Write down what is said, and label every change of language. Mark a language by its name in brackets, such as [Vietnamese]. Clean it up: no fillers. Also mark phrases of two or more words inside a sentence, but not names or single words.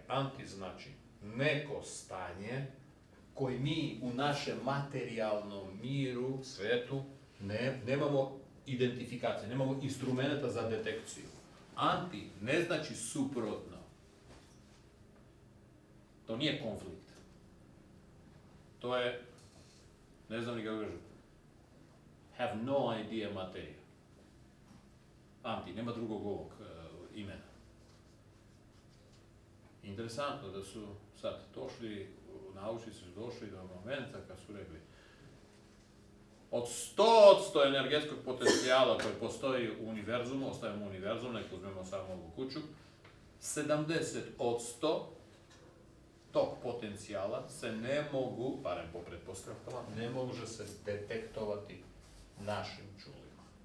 [Serbian] Anti znači neko stanje koji mi u našem materijalnom miru, svetu, nemamo identifikacije, nemamo instrumenta za detekciju. Anti ne znači suprotno. To nije konflikt. To je, ne znam ni kako kažem, [English] have no idea materija. [Serbian] Anti, nema drugog ovog imena. Interesantno da su sad došli, naučnici su došli do momenta kad su rekli od 100% energetskog potencijala koji postoji u univerzumu, ostavimo univerzum, nek uzmemo samo ovu kuću, 70% tog potencijala se ne mogu, barem po pretpostavkama, ne može se detektovati našim čulima.